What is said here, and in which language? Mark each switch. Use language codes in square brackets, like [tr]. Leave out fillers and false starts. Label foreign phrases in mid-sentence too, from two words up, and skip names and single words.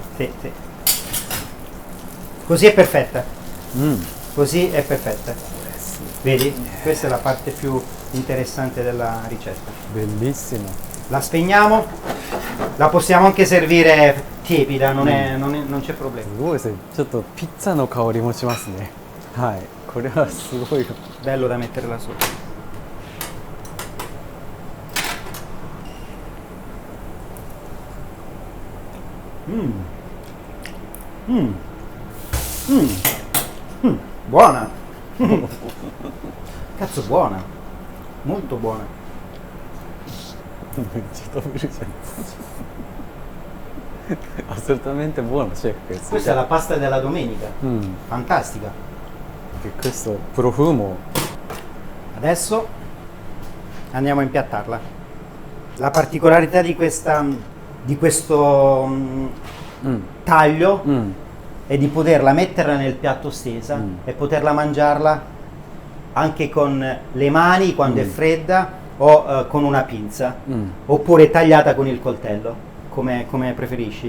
[it] sì, sì. Così è perfetta. Così è perfetta. Vedi? Questa è la parte più interessante della ricetta. Bellissimo. La spegniamo, la possiamo anche servire tiepida, non c'è problema. [ja] すごいですね。ちょっとピッツァの香りもしますね。はい。これはすごい。 [it] Bello da metterla sopra. Buona! Cazzo, buona! Molto buona. [ja] めっちゃ食べるじゃん。 [it] Assolutamente buono, chef questo. Questa è la pasta della domenica. Fantastica. Che questo profumo. Adesso andiamo a impiattarla. La particolarità di questo taglio è di poterla metterla nel piatto stesa e poterla mangiarla anche con le mani quando è fredda o con una pinza oppure tagliata con il coltello, come preferisci.